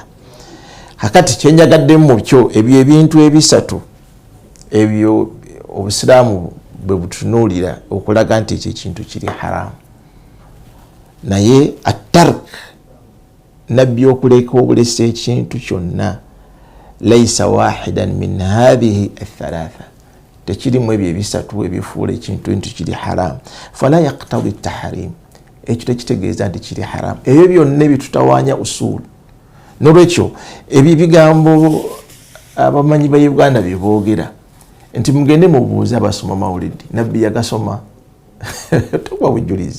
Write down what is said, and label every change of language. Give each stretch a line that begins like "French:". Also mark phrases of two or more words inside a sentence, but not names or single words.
Ganda: Hakati kyenjagaddemu mu kyo ebyo ebintu ebisatu ebyo Obusiraamu bwe butunuulira okulaga nti ekyo ekintu kiri haramu. Naye at-tark, Nabbi okuleka obulesa ekintu kyonna,
Arabic: ليس واحدا من هذه الثلاثة,
Ganda: tekirimu ebyo ebisatu ebifuula ekintu nti kiri haramu.
Arabic: فلا يقتضي التحريم,
Ganda: ekyo tekitegeeza nti kiri haramu. Ebyo byonna ebitutawaanya usulu. Nolwekyo ebyo bigambo abamanyi ba Uganda bye boogera nti mugende mubuuze abasoma mawulidi, Nabbi yagasoma tuba bujulizi.